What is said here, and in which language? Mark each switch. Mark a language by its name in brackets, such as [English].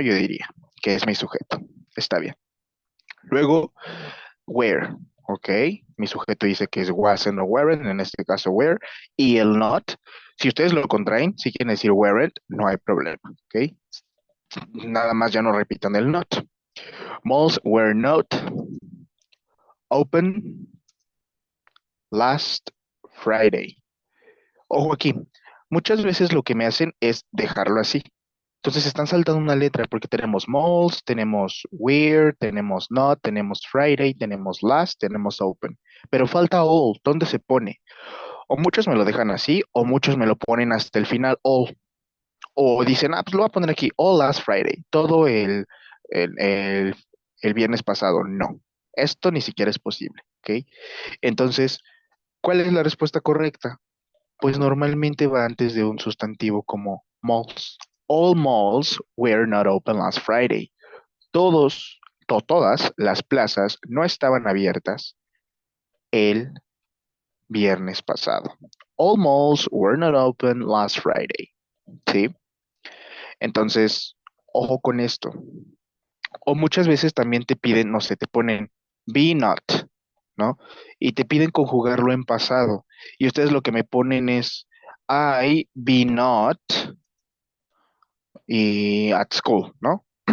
[Spanish] Yo diría, que es mi sujeto. Está bien. Luego, where, ¿ok? Mi sujeto dice que es wasn't o weren't, en este caso where, y el not. Si ustedes lo contraen, si quieren decir weren't, no hay problema, ¿ok? Nada más ya no repitan el not. [English] Malls were not open last Friday. [Spanish] Ojo aquí, muchas veces lo que me hacen es dejarlo así. Entonces están saltando una letra porque tenemos malls, tenemos where, tenemos not, tenemos Friday, tenemos last, tenemos open. Pero falta all, ¿dónde se pone? O muchos me lo dejan así, o muchos me lo ponen hasta el final all. O dicen, ah, pues lo voy a poner aquí, [English] all last Friday, [Spanish] todo el, el, el viernes pasado. No, esto ni siquiera es posible, ¿ok? Entonces, ¿cuál es la respuesta correcta? Pues normalmente va antes de un sustantivo como malls. [English] All malls were not open last Friday. [Spanish] Todas las plazas no estaban abiertas el viernes pasado. [English] All malls were not open last Friday. [Spanish] ¿Sí? Entonces, ojo con esto. O muchas veces también te piden, no sé, te ponen be not, ¿no? Y te piden conjugarlo en pasado. Y ustedes lo que me ponen es [English] I be not [Spanish] y [English] at school, [Spanish] ¿no?